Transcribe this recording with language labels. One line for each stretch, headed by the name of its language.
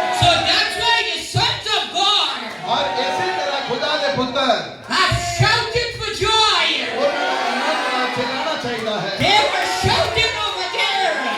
English: So that's why the sons of God
Hindi: और इसी तरह खुदा के पुत्र
English: have shouted for joy.
Hindi: उन्होंने आनंद नाल चिल्लाना चाहिए है
English: They were shouting over there.